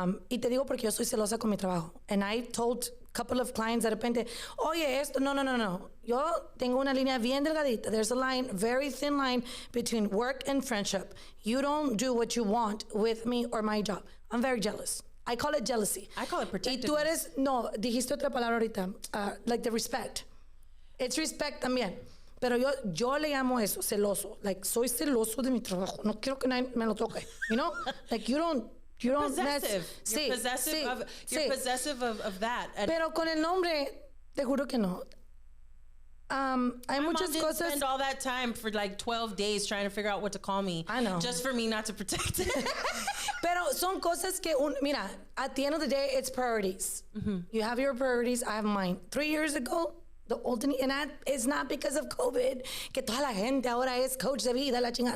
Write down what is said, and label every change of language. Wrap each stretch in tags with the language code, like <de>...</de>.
<es>Y te digo porque yo soy celosa con mi trabajo.</es> <en>And I told a couple of clients</en> <es>de repente, oye, esto, no. Yo tengo una línea bien delgadita.</es> <en>There's a line, very thin line between work and friendship. You don't do what you want with me or my job. I'm very jealous. I call it jealousy. I call it protectiveness.</en> <es>Y tú eres, no, dijiste otra palabra ahorita,</es> <en>like the respect. It's respect</en> <es>también. Pero yo le llamo eso, celoso. Like, soy celoso de mi trabajo. No quiero que nadie me lo toque.</es> <en>You know? Like, you don't possessive. You're possessive of that. And</en> <es>pero con el nombre, te juro que no. Hay muchas cosas.</es> <en>Spend all that time for like 12 days trying to figure out what to call me. I know. Just for me not to protect it.</en> <es>Pero son cosas que, mira,</es> <en>at the end of the day, it's priorities.</en> <es>Mm-hmm.</es> <en>You have your priorities, I have mine. 3 years ago, the old, and that is not because of COVID,</en> <es>que toda la gente ahora es coach de vida, la chingada.</es>